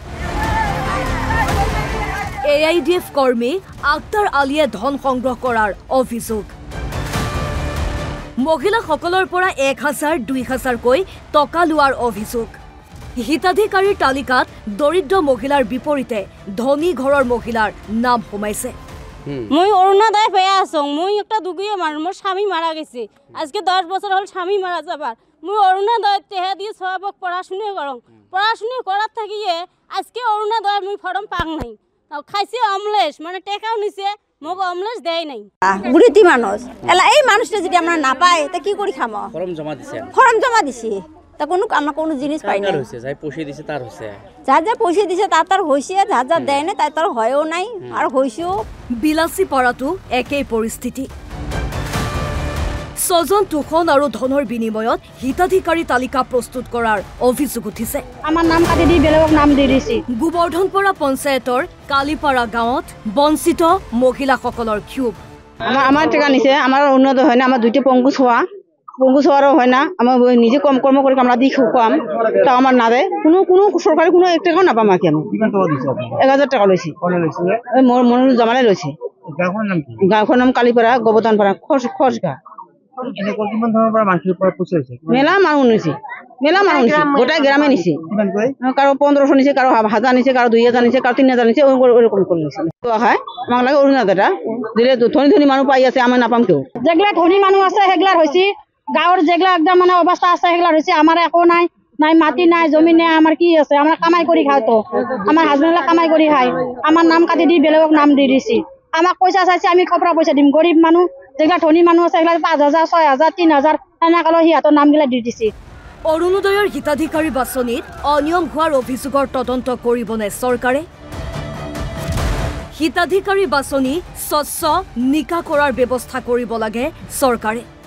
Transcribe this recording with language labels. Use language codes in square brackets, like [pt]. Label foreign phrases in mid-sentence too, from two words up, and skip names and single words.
[as] AIDF কৰ্মী আক্তাৰ আলীয়ে ধন সংগ্ৰহ কৰাৰ অভিযোগ। মহিলাসকলৰ পৰা 1000-2000কৈ টকা লোৱাৰ অভিযোগ। হিতাধিকাৰীৰ তালিকাত দৰিদ্ৰ মহিলাৰ বিপৰীতে ধনী ঘৰৰ মহিলাৰ নাম সোমাইছে। [rkt] মই অৰুণোদয় পেয়ে আছো। মই একটা দুগুয়ে মানুষ, মোর স্বামী মারা গেছে। আজকে 10 বছর হল স্বামী মারা যাবার। মই অৰুণোদয় টেহা দিয়ে সবক পড়াশুনো করং। পড়াশুনো করার থাকিয়ে আজকে অৰুণোদয় মই ফর্ম পাং নাই। খাইছে অমলেশ, মানে টেকাও নিছে, মোক অমলেশ দেয় নাই। বুড়িতি মানুষ এলা এই মানুষটা যদি আমরা না পাই তা কি করি খাম? ফর্ম জমা দিছে। ফর্ম জমা দিছি, তা আমরা কোনো জিনিস পাই না। হইছে যাই পয়সা দিছে তার হইছে। যা পয়সা দিছে তার হইছে, যা দেয় না তার হয়ও নাই আর হইছেও। [as] বিলাসী পাৰাটো একেই পৰিস্থিতি। ছজন তোষণ আৰু ধনৰ বিনিময়ত হিতাধিকাৰী তালিকা প্ৰস্তুত কৰাৰ অভিযোগ উঠিছে। [rkt] আমার নাম কাটি দি বেলেগক নাম দি দিছি। [as] গোবৰ্ধনপাৰা পঞ্চায়তৰ কালিপাৰা গাঁৱত বঞ্চিত মহিলাসকলৰ ক্ষোভ। [rkt] আমার টাকা নিছে, আমার উন্নত হয় না, আমার দুইটা পঙ্গু ছোয়ারও হয় না। আমার নিজে কম কর্ম করে আমরা দিয়ে খুয়াম, তাও আমার না দেয়। কোনো সরকারি কোনো 1 টাকাও না পাম। আগে আমি 1000 টাকা লইছি। মনে জমালে লইছি। [as] গাঁওখনৰ নাম কালিপাৰা, গোবৰ্ধনপাৰা, খসগা। [rkt] মেলা মানুহ নিছে, গোটাই গ্রামে নিছে। কারো 1500 নিছে, কারো 1000 নিছে, কারো 2000 নিছে, কারো 3000 নিছে। ওরকম করে নিছে। হয় আমাক লাগে অৰুণোদয়টা দিলে ধনী মানুহ পাই আছে, আমি নাপাম কেউ। যেগুলা ধনী মানুহ আছে সেগুলার হয়েছে, গাঁৱৰ যেগুলা একদম মানে অবস্থা আছে সেগুলার হয়েছে। আমার একো নাই, মাটি নাই, জমি নাই, আমার কি আছে? আমরা কামাই করে খাই, তো আমার হাজবেন্ডরা কামাই করে খাই। আমার নাম কাটি দি বেলেগক নাম দি দিছি। আমাক পয়সা চাইছে, আমি কপৰা পয়সা দিম। গরিব মানুহ যেগুলা ধনী মানুহ আছে সেগুলা 5000, 6000, 3000 এনেকা লৈ সিহঁতৰ নামগিলা দি দিছি। [as] অৰুণোদয়ৰ হিতাধিকাৰী বাছনিত অনিয়ম হোৱাৰ অভিযোগৰ তদন্ত কৰিবনে চৰকাৰে? হিতাধিকাৰী বাছনি স্বচ্ছ নিকা কৰাৰ ব্যৱস্থা কৰিব লাগে চৰকাৰে।